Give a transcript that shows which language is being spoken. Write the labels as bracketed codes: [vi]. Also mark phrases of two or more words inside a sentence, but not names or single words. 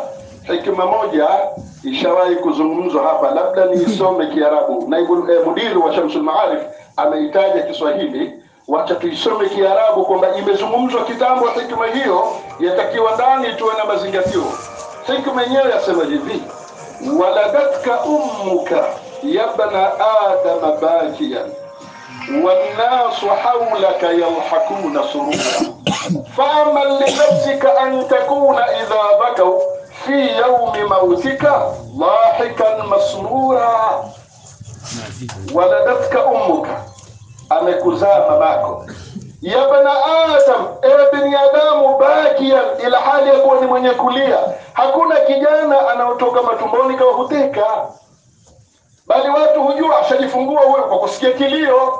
[sw] Hikma moja ishawahi kuzungumzwa hapa, labda niisome Kiarabu. Naibu mudiri wa Shamsul Maarif ameitaja Kiswahili, wacha tuisome Kiarabu kwamba imezungumzwa kitambo. Hikma hiyo yatakiwa ndani tuwe na mazingatio. Hikma yenyewe yasema hivi: [ar] ولدتك أمك يا ابن آدم باكيا والناس حولك يضحكون سرورا فأمل لنفسك أن تكون إذا بكوا في يوم موتك ضاحكا مسرورا. ولدتك أمك [sw] amekuzaa mamako, [ar] يا بني آدم ابن آدم باكيا, [sw] ila hali ya kuwa ni mwenye kulia. Hakuna kijana anaotoka matumboni kwa huteka, bali watu hujua ashajifungua wewe kwa kusikia kilio.